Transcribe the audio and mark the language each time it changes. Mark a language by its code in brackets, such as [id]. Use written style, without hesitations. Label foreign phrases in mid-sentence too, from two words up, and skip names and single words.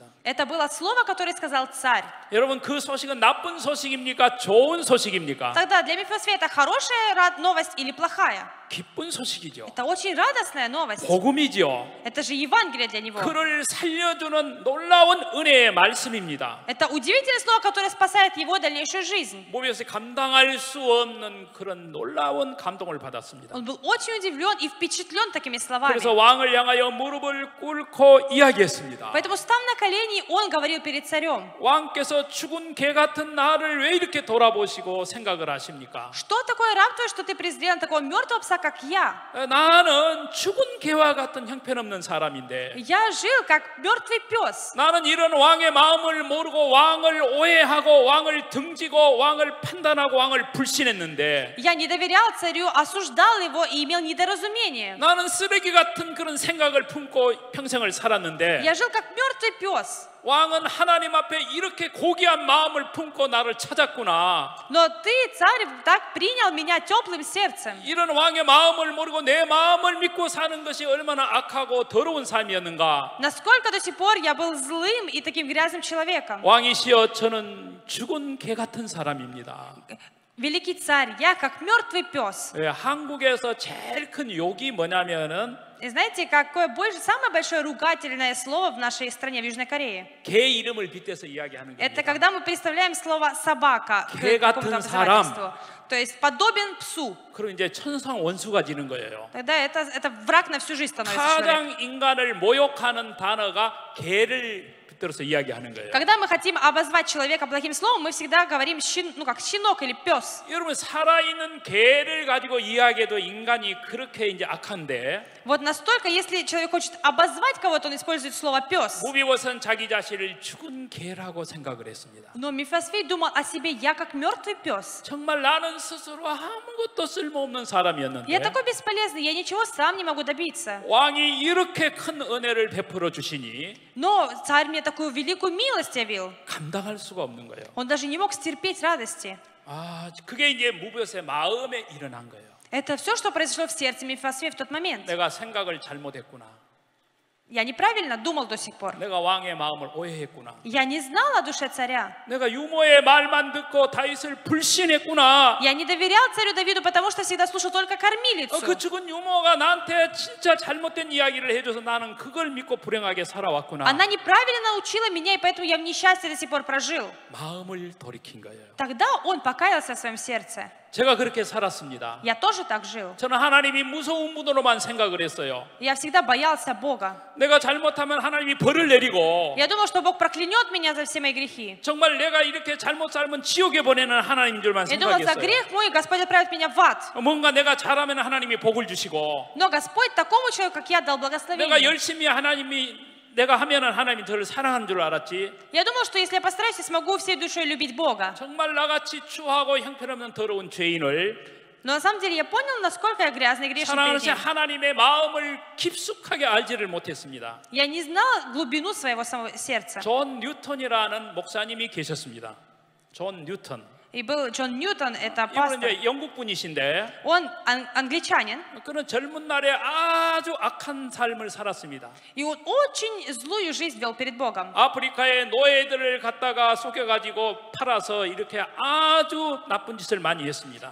[ru] Это было слово, которое сказал царь. [ko] 여러분 그 소식은 나쁜 소식입니까? 좋은 소식입니까? [ru] Тогда для Мефисфета хорошая новость или плохая? [ko] 기쁜 소식이죠. [ru] Это очень радостная новость. [ko] 복음이죠. [ru] Это же Евангелие для него. [ko] 그를 살려주는 놀라운 은혜의 말씀입니다. [ru] Это удивительное слово, которое спасает его дальнейшую жизнь. [ko] 모비우스 감당할 수 없는 그런 놀라운 감동을 받았습니다. [ru] Он был очень удивлен и впечатлен такими словами. [ko] 그래서 왕을 향하여 무릎을 꿇고 이야기했습니다. [ru] Поэтому, став на колени, он говорил перед царем. [ko] 왕께서 죽은 개 같은 나를 왜 이렇게 돌아보시고 생각을 하십니까? [ru] Что такое раб твой, что ты презрел на такого мертвого пса, как я? [ko] 나는 죽은 개와 같은 형편없는 사람인데 [ru] Я жил как мертвый пес. [ko] 나는 이런 왕의 마음을 모르고 왕을 오해하고 왕을 등지고 왕을 판단하고 왕을 불신했는데 [ru] Я не доверял царю, осуждал его и имел недоразумение. [ko] 나는 쓰레기 같은 그런 생각을 품고 평생을 살았는데 [ru] Я жил как мертвый пес. [ko] 왕은 하나님 앞에 이렇게 고귀한 마음을 품고 나를 찾았구나. [ru] Но ты, царь, так принял меня теплым сердцем. [ko] 이런 왕의 마음을 모르고 내 마음을 믿고 사는 것이 얼마나 악하고 더러운 삶이었는가. [ru] Насколько до сих пор я был злым и таким грязным человеком. [ko] 왕이시여 저는 죽은 개 같은 사람입니다. [ru] Великий царь, я как мертвый пес. [ko] 한국에서 제일 큰 욕이 뭐냐면은 [ru] И знаете, какое самое большое ругательное слово в нашей стране, в Южной Корее? [ko] 개 이름을 빗대서 이야기하는 [ru] Это [ko] 겁니다. [ru] когда мы представляем слово собака к [ko] 개 [ru] какому-то [ko] 같은 [ru] обзывательству. То есть подобен псу. [ko] 그럼 이제 천상 원수가 되는 거예요. [ru] Тогда это враг на всю жизнь становится человек. [ko] 가장 인간을 모욕하는 단어가 개를 빗대서 이야기하는 거예요. [ru] Когда мы хотим обозвать человека плохим словом, мы всегда говорим как щенок или пес. [ko] 여러분 살아있는 개를 가지고 이야기해도 인간이 그렇게 이제 악한데 [ru] Вот настолько, если человек хочет обозвать кого-то, он использует слово пес. [ko] 무비봇은 자기 자신을 죽은 개라고 생각을 했습니다. [ru] Но Мефисфей думал о себе, я как мертвый пес. [ko] 정말 나는 스스로 아무것도 쓸모없는 [ru] Я [ko] 사람이었는데 [ru] такой бесполезный, я ничего сам не могу добиться. [ko] 왕이 이렇게 큰 은혜를 베풀어 주시니 [ru] Но царь мне такую великую милость явил. [ko] 감당할 수가 없는 거예요. [ru] Он даже не мог стерпеть радости. [ko] 그게 이제 무비봇의 마음에 일어난 거예요. [ru] Это все, что произошло в сердце Мефисфея в тот момент. [ko] 내가 생각을 잘못했구나. [ru] Я неправильно думал до сих пор. [ko] 내가 왕의 마음을 오해했구나. [ru] Я не знал о душе царя. [ko] 내가 유모의 말만 듣고 다윗을 불신했구나. [ru] Я не доверял царю Давиду, потому что всегда слушал только кормилицу. [ko] 그 죽은 유모가 나한테 진짜 잘못된 이야기를 해줘서 나는 그걸 믿고 불행하게 살아왔구나. [ru] Она неправильно научила меня, и поэтому я в несчастье до сих пор прожил. [ko] 마음을 돌이킨 거예요. [ru] Тогда он покаялся в своем сердце. [ko] 제가 그렇게 살았습니다. [ru] Я тоже так жил. [ko] 저는 하나님이 무서운 분으로만 생각을 했어요. [ru] Я всегда боялся Бога. [ko] 내가 잘못하면 하나님이 벌을 내리고 [ru] Я думал, что Бог проклянет меня за все мои грехи. [ko] 정말 내가 이렇게 잘못 살면 지옥에 보내는 하나님인 줄만 [ru] Я думал, за [ko] 생각했어요. [ru] грех мой Господь отправит меня в ад. [ko] 뭔가 내가 잘하면 하나님이 복을 주시고 [ru] Но Господь такому человеку, как я, дал [ko] 내가 [ru] благословение. [ko] 열심히 내가 하면은 하나님이 저를 사랑하는 줄 알았지. [ru] Я думал, что если я постараюсь, я смогу всей душой любить Бога. [ko] 정말 나같이 추하고 형편없는 더러운 죄인을 [ru] Но на самом деле я понял, насколько я грязный и грешный перед [ko] 사랑하는 [ru] Ним. [ko] 하나님의 마음을 깊숙하게 알지를 못했습니다. [ru] Я не знал глубину своего самого сердца. [ko] 존 뉴턴이라는 목사님이 계셨습니다. 존 뉴턴. [ru] И был Джон Ньютон, это [ko] 이분은 [ru] пастор. [ko] 이제 영국 분이신데 [ru] Он англичанин, [ko] 그는 젊은 날에 아주 악한 삶을 살았습니다. [ru] и он очень злую жизнь вел перед Богом. [ko] 아프리카의 노예들을 갖다가 속여가지고 팔아서 이렇게 아주 나쁜 짓을 많이 했습니다.